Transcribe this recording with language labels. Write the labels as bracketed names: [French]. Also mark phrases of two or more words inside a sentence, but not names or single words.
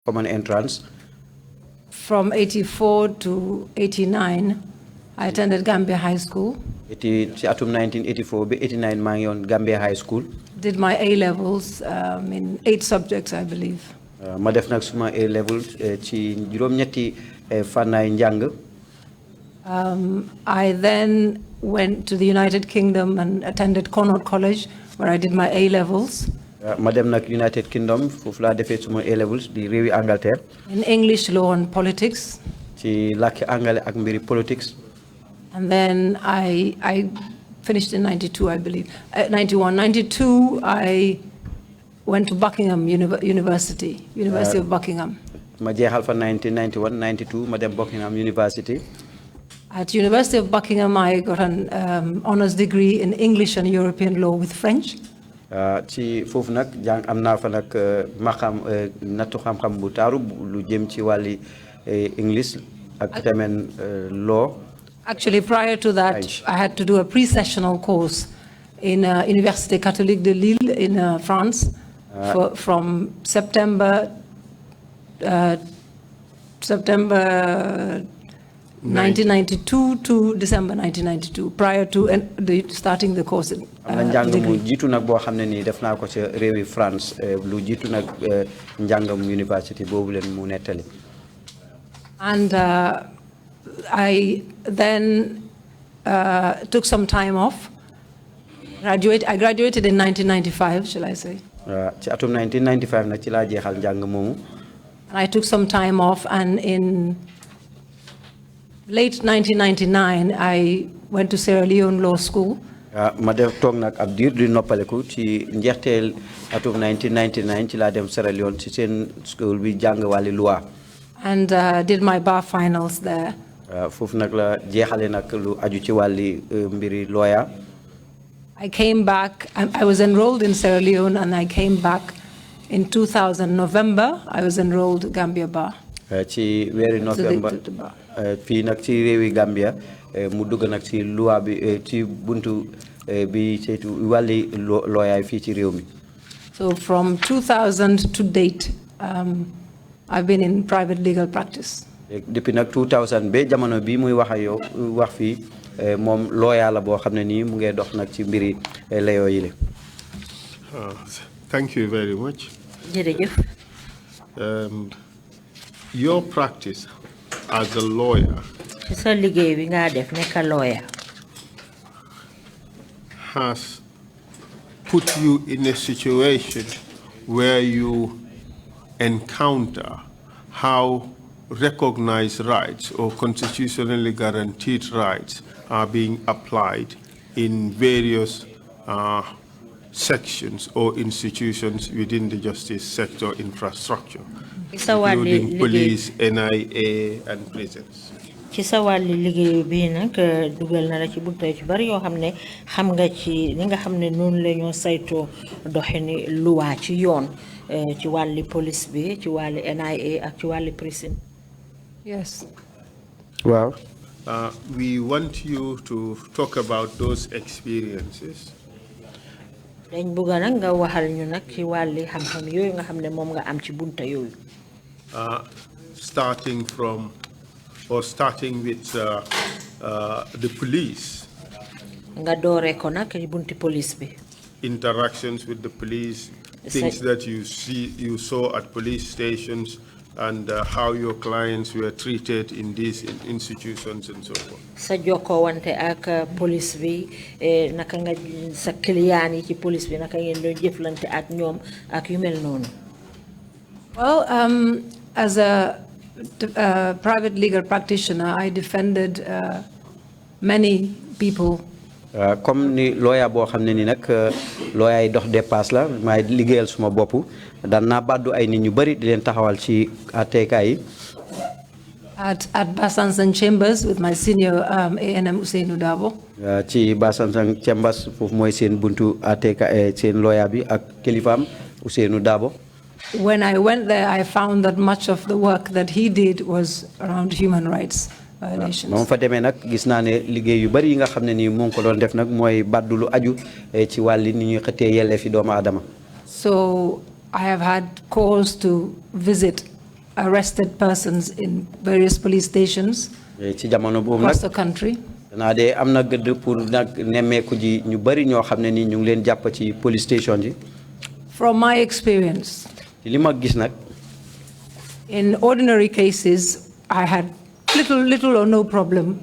[English] common entrance. From 84 to 89, I attended Gambia High School. [Wolof] Ci atum 1984 be 89 maa ngi yoon Gambia High School. [English] Did my A-levels in 8 subjects, I believe. [Wolof] Ma def nag suma A-levels ci juróom-ñetti fànnaay njàng. [English] I then went to the United Kingdom and attended Connaught College, where I did my A-levels. [Wolof] Ma dem nag United Kingdom foofu laa defee suma A-levels di réewi Angleterre. [English] In English, law and politics. [Wolof] Ci làkki angale ak mbiri politics. [English] And then I finished in 92, I believe. 91, 92, I went to Buckingham University of Buckingham. [Wolof] Ma jeexal fa 1991, 92 ma dem Buckingham University. [English] At University of Buckingham, I got an honors degree in English and European law with French. [Wolof] Ci foofu nag jàng am naa fa nag maxam nattu xam-xam bu taaru lu jëm ci wàlli English ak tamit law. [English] Actually, prior to that, French. I had to do a pre-sessional course in Université Catholique de Lille in France from September 1992 to December 1992, prior to starting the course. [Wolof] Njàng mu jiitu nag boo xam ne nii def naa ko ci réewi France lu jiitu nag njàngam university boobu leen mu nettali. [English] And I then took some time off. I graduated in 1995, shall I say? [Wolof] Ci atum 1995 nag ci laa jeexal njàng moomu. [English] And I took some time off, and in late 1999, I went to Sierra Leone Law School. [Wolof] Ma def toog nag ab diir di noppaleku ci njeexteel atum 1999 ci laa dem Sierra Leone ci seen school bi jàng wàlli loi. [English] And did my bar finals there. [Wolof] Foofu nag la jeexale nag lu aju ci wàlli mbiri lawyer. [English] I came back. I was enrolled in Sierra Leone, and I came back in 2000 November. I was enrolled Gambia Bar. [Wolof] Ci weeri November fii nag ci réewi Gambia mu dugg nag ci loi bi ci buntu bi saytu wàlli lawyer fii ci réew mi. [English] So from 2000 to date, I've been in private legal practice. [Wolof] Depuis nag 2000 ba jamono bi muy wax ak yow wax fii moom lawyer la boo xam ne nii mu ngi dox nag ci mbiri layoo yi le. [English] Thank you very much. [Wolof] Jërëjëf. [English] Your practice as a lawyer has put you in a situation where you encounter how recognized rights or constitutionally guaranteed rights are being applied in various sections or institutions within the justice sector infrastructure, including police, NIA, and prisons. [Wolof] Ci sa wàlli liggéey bi nag dugal na la ci buntu ci bari yoo xam ne xam nga ci ni nga xam ne noonu la ñoo saytoo doxini luwaa ci yoon ci wàlli police bi ci wàlli NIA ak ci wàlli prison. [English] Yes. Wow. We want you to talk about those experiences. [Wolof] Dañ bëgg nag nga waxal ñu nag ci wàlli xam-xam yooyu nga xam ne moom nga am ci bunta yooyu. [English] Starting with the police. [Wolof] Nga doore ko nag ci bunti police bi. [English] Interactions with the police, things that you saw at police stations, and how your clients were treated in these institutions and so forth. [Wolof] Sa joko wante ak police bi naka nga sa client yi ci police bi naka ngeen doon jëflante ak ñoom ak yu mel noonu. [English] Well, as a private legal practitioner, I defended many people. [Wolof] Comme ni lawyer boo xam ne ni nag lawyer yi dox dépasse la may liggéeyal suma bopp daan naa baddu ay nit ñu bari di leen taxawal ci àtteekaay yi. [English] At Basansang Chambers with my senior ANM Ousseynou Dabo. [Wolof] Ci Basansang Chambers foofu mooy seen buntu àtteekaay seen lawyer bi ak kilifaam Ousseynou Dabo. [English] When I went there, I found that much of the work that he did was around human rights violations. [Wolof] Moom fa demee nag gis naa ne liggéey yu bari yi nga xam ne nii mu ngi ko doon def nag mooy baddu lu aju ci wàlli ni ñuy xëttee yelleefi doomu aadama. [English] So I have had cause to visit arrested persons in various police stations across the country. Police station. From my experience, in ordinary cases, I had little or no problem.